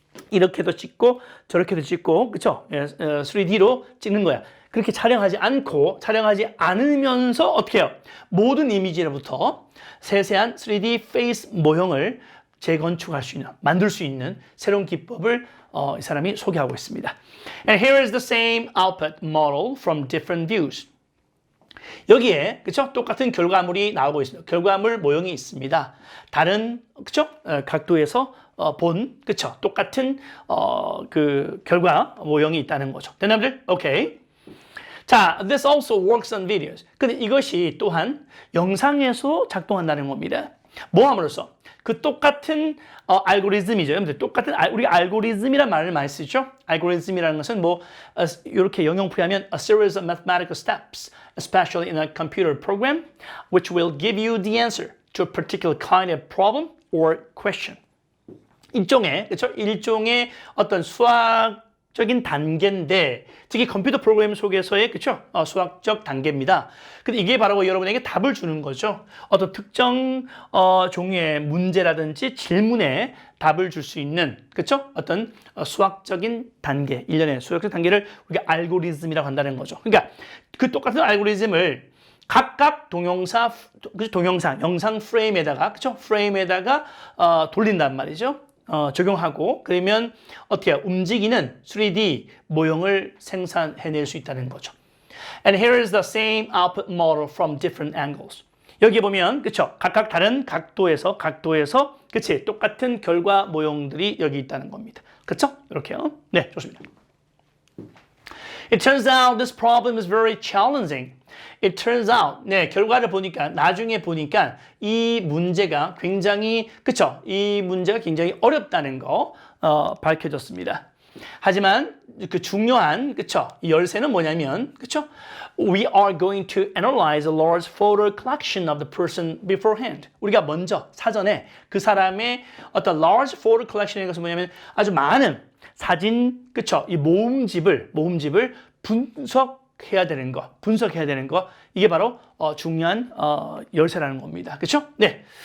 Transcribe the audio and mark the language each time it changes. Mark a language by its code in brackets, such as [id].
[ko] 이렇게도 찍고 저렇게도 찍고 그렇죠? 3D로 찍는 거야. 그렇게 촬영하지 않으면서 어떻게 해요? 모든 이미지로부터 세세한 3D 페이스 모형을 재건축할 수 있는, 만들 수 있는 새로운 기법을 이 사람이 소개하고 있습니다. [en] And here is the same output model from different views. [ko] 여기에 그렇죠? 똑같은 결과물이 나오고 있습니다. 결과물 모형이 있습니다. 다른 그렇죠? 각도에서 본 그렇죠? 똑같은 그 결과 모형이 있다는 거죠. 됐나요? 오케이. 자, [en] this also works on videos. [ko] 근데 이것이 또한 영상에서 작동한다는 겁니다. 뭐 함으로써? 그 똑같은 알고리즘이죠. 여러분들 똑같은 우리 알고리즘이란 말을 많이 쓰죠. 알고리즘이라는 것은 뭐 이렇게 영영표하면 [en] a series of mathematical steps, especially in a computer program, which will give you the answer to a particular kind of problem or question. [ko] 일종의 어떤 수학적인 단계인데, 특히 컴퓨터 프로그램 속에서의 수학적 단계입니다. 근데 이게 바로 여러분에게 답을 주는 거죠. 어떤 특정 종류의 문제라든지 질문에 답을 줄 수 있는 어떤 수학적인 단계, 일련의 수학적 단계를 우리가 알고리즘이라고 한다는 거죠. 그러니까 그 똑같은 알고리즘을 각각 동영상 영상 프레임에다가 프레임에다가 돌린단 말이죠. 적용하고 그러면 어떻게 움직이는 3D 모형을 생산해낼 수 있다는 거죠. [en] And here is the same output model from different angles. [ko] 여기 보면 각각 다른 각도에서 똑같은 결과 모형들이 여기 있다는 겁니다. 그쵸? 이렇게요. 네, 좋습니다. [en] It turns out this problem is very challenging. It turns out, [ko] 네, 결과를 보니까, 나중에 보니까 이 문제가 굉장히, 그쵸? 이 문제가 굉장히 어렵다는 거, 밝혀졌습니다. 하지만 그 중요한, 그쵸? 이 열쇠는 뭐냐면, 그쵸? [en] We are going to analyze a large photo collection of the person beforehand. [ko] 우리가 먼저 사전에 그 사람의 어떤 [en] large photo collection [ko] 인 것은 뭐냐면 아주 많은 사진, 그쵸? 이 모음집을 분석해야 되는 거. 이게 바로 중요한 열쇠라는 겁니다. 그쵸? 네.